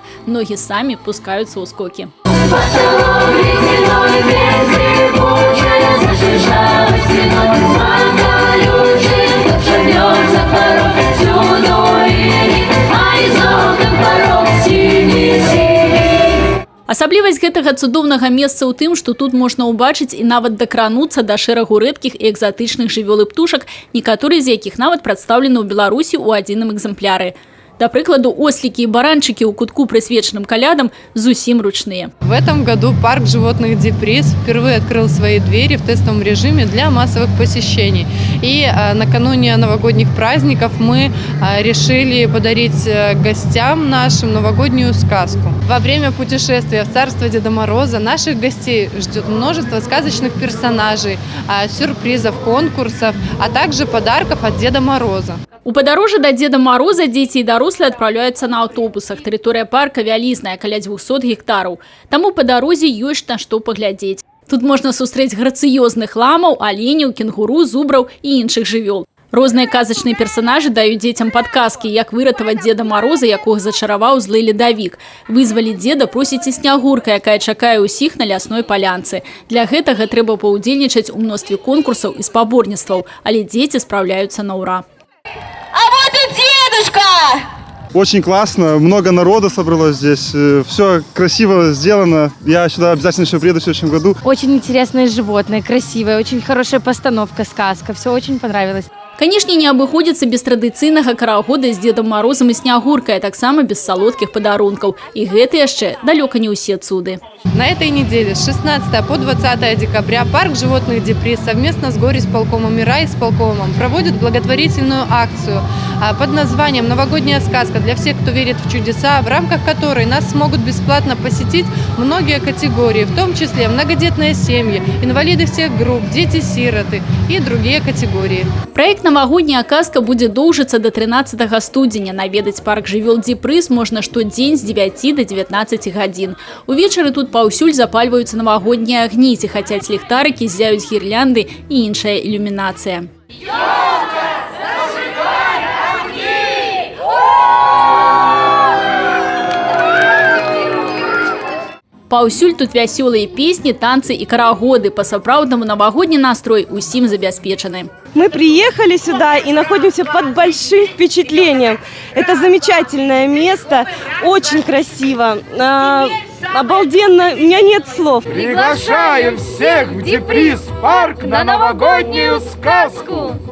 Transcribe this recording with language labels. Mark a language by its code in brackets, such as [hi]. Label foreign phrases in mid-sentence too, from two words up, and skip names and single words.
[be] Многі самі пускаюцца ў скокі. Асаблівасць гэтага цудоўнага месца ў тым, што тут можна ўбачыць і нават дакрануцца да шэрагу рэдкіх і экзатычных жывёл і птушак, некаторыя з якіх нават прадстаўлены ў Беларусі ў адзіным экземпляры. Да прыкладу, ослікі і баранчыкі ў кутку, прысвечаным калядам, зусім ручныя. [ru] В этом году парк животных Диприз впервые открыл свои двери в тестовом режиме для массовых посещений. И накануне новогодних праздников мы решили подарить гостям нашим новогоднюю сказку. Во время путешествия в царство Деда Мороза наших гостей ждет множество сказочных персонажей, сюрпризов, конкурсов, а также подарков от Деда Мороза. [be] У падарожжа да Деда Мороза дзеці і дарослыя адпраўляюцца на аўтобусах. Тэрыторыя парка вялізная, каля 200 гектараў. Таму па дарозе ёсць на што паглядзець. Тут можна сустрэць грацыёзных ламаў, аленяў, кенгуру, зубраў і іншых жывёл. Розныя казачныя персанажы даюць дзецям падказкі, як выратаваць Деда Мороза, якога зачараваў злы ледавік. Вызваліць дзеда просіць і Снягурка, якая чакае ўсіх на лясной палянцы. Для гэтага трэба паўдзельнічаць у мностве конкурсаў і спаборніцтваў, але дзеці спраўляюцца на ўра. [ru] А вот и дедушка! Очень классно, много народа собралось здесь, все красиво сделано. Я сюда обязательно еще приеду в следующем году. Очень интересные животные, красивые, очень хорошая постановка, сказка. Все очень понравилось. [be] Канешне, не абыходзіцца без традыцыйнага карагода з Дедом Морозом і Снягуркай, а таксама без салодкіх падарункаў. І гэта яшчэ далёка не ўсе цуды. [ru] На этой неделе с 16 по 20 декабря парк животных Диприз совместно с горисполкомом и райисполкомом проводит благотворительную акцию под названием «Новогодняя сказка» для всех, кто верит в чудеса, в рамках которой нас смогут бесплатно посетить многие категории, в том числе многодетные семьи, инвалиды всех групп, дети-сироты и другие категории. [be] Проект «Новогодняя казка» будзе доўжыцца до 13 студзеня. Наведаць парк жывёл Дипрыз можна штодзень з 9 до 19 гадзін. Увечары тут паўсюль запальваюцца навагоднія агні, ці хацяць ліхтарыкі, з'яюць гірлянды і іншая ілюмінацыя. Паўсюль тут вясёлыя песні, танцы і карагоды. Па-сапраўднаму навагодні настрой усім забяспечаны. [ru] Мы приехали сюда и находимся под большим впечатлением. Это замечательное место, очень красиво, обалденно, у меня нет слов. Приглашаем всех в Диприз парк на новогоднюю сказку!